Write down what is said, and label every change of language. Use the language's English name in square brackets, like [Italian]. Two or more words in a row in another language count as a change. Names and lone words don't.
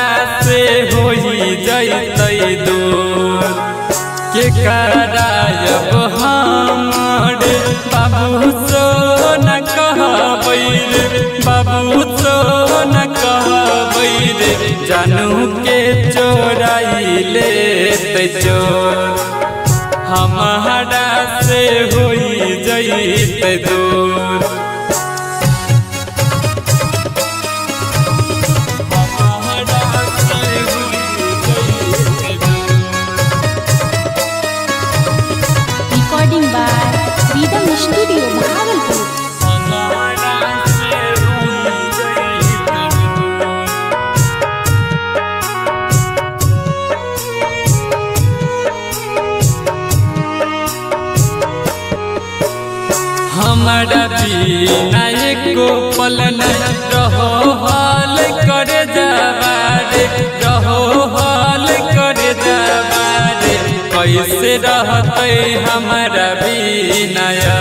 [Angika] से होई जैतै दूर के करायब हमारे बाबू सो न कहबै रे बाबू सो न कहबै रे जानू के चोराई लेतै चोर हमारा से होई जैतै दूर [English] Recording by Vidam Studio, Bhagalpur. [Angika] हमारा बिना एको पल नहीं रहो हाल करे जवारे रहो हाल करे जवारे कैसे रहते हमारा बिना